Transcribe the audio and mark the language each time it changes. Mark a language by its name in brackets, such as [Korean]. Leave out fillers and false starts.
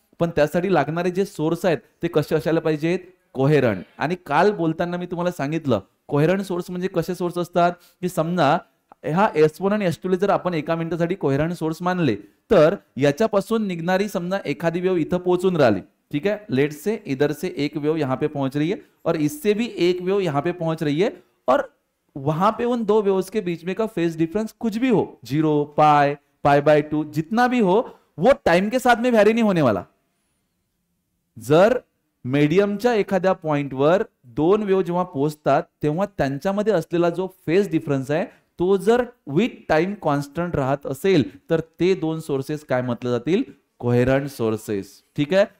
[Marathi] पण त्यासाठी लागणारे जे सोर्स आहेत ते कसे असायला पाहिजेत? कोहेरंट. आणि काल बोलताना मी तुम्हाला सांगितलं कोहेरंट सोर्स म्हणजे कसे सोर्स असतात की समजा हा S1 आणि S2 जर आपण एका मिनिटासाठी कोहेरंट सोर्स मानले तर याच्यापासून निघणारी समजा एखादी वेव्ह इथं पोहोचून राहिली, [Hindi] ठीक है. [English] let's say [Hindi] इधर से एक वेव यहाँ पे पहुंच रही है और इससे भी एक वेव यहाँ पे पहुंच रही है और वहां पे उन दो वेव्स के बीच में का फेज डिफरेंस कुछ भी हो, 0, π/2 जितना भी हो, वो टाइम के साथ में वैरी नहीं होने वाला. [Marathi] जर मीडियमच्या एखाद्या पॉइंटवर दोन वेव्ह जेव्हा पोहोचतात तेव्हा त्यांच्यामध्ये असलेला जो फेज डिफरन्स आहे तो जर विथ टाइम कॉन्स्टंट राहत असेल तर ते दोन सोर्सेस काय म्हटले जातील? कोहेरंट सोर्सेस, ठीक आहे.